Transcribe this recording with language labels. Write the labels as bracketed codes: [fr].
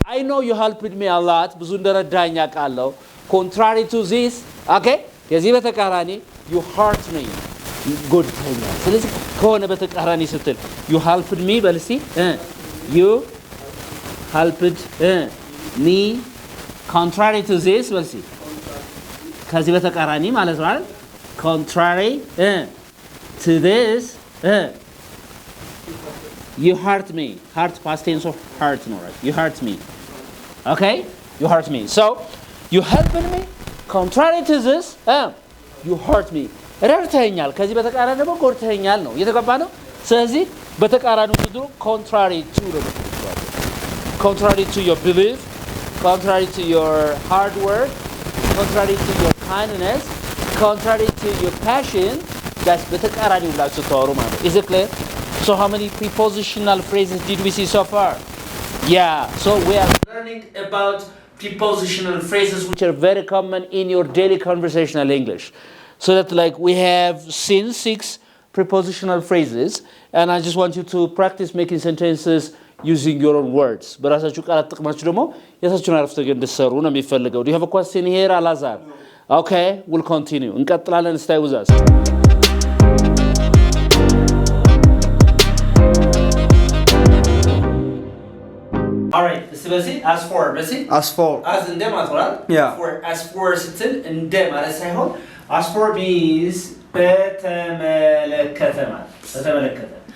[en] I know you helped me a lot. [am] ብዙ እንደረዳኸኝ አውቃለሁ። [en] contrary to this, okay? [am] ከዚህ በተቃራኒ [en] you hurt me. [am] ጎድተኛል። ስለዚህ ከሆነ በተቃራኒ ስትል [en] you helped me [am] በል እስቲ። you helped me. [en] contrary to this [am] በል እስቲ። ከዚህ በተቃራኒ ማለት ነው አይደል? [en] contrary to this, you hurt me. Hurt past tense of hurt, no, right? You hurt me. Okay? You hurt me. So, you helped me. Contrary to this, you hurt me. [am] ረድተኛል። ከዚህ በተቃራኒ ደግሞ ጎድተኛል ነው። እየተገባ ነው? ስለዚህ በተቃራኒው ስትሉ [en] contrary to ነው። contrary to your belief, contrary to your hard work, contrary to your kindness, contrary to your passion, that's [am] በተቃራኒ ብላችሁ ተዋሩ ማለት ነው። [en] Is it clear? So how many prepositional phrases did we see so far? Yeah, so we are learning about prepositional phrases which are very common in your daily conversational English. So that like we have seen 6 prepositional phrases, and I just want you to practice making sentences using your own words. [am] በራሳችሁ ቃላት ተጠቅማችሁ ደግሞ የራሳችሁን አረፍተ ነገር እንድትሰሩ ነው የሚፈልገው. [en] Do you have a question here, Alazar? Okay, we'll continue. [am] እንቀጥላለን. [en] Stay with us. [am] All right, ስለዚህ [en] as for as [am] እንደ ማለት ነው። For as for ስትል እንደ ማለት ሳይሆን [en] as for means [am] በተመለከተ ማለት በተመለከተ.